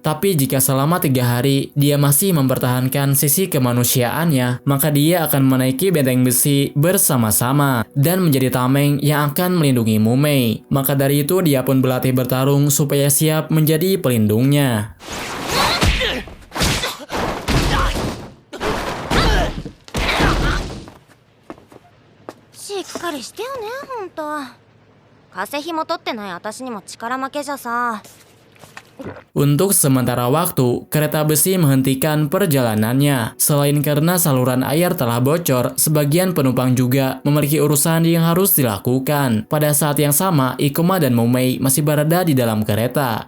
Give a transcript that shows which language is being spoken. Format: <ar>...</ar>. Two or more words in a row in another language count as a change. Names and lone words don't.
<id>Tapi jika selama 3 hari dia masih mempertahankan sisi kemanusiaannya, maka dia akan menaiki benteng besi bersama-sama dan menjadi tameng yang akan melindungi Mumei. Maka dari itu dia pun berlatih bertarung supaya siap menjadi pelindungnya.</id> <ja>しっかりしてよね、ほんと。風邪ひも取ってない私にも力負けじゃさ。</ja> <id>Untuk sementara waktu, kereta besi menghentikan perjalanannya. Selain karena saluran air telah bocor, sebagian penumpang juga memiliki urusan yang harus dilakukan. Pada saat yang sama, Ikoma dan Mumei masih berada di dalam kereta.</id>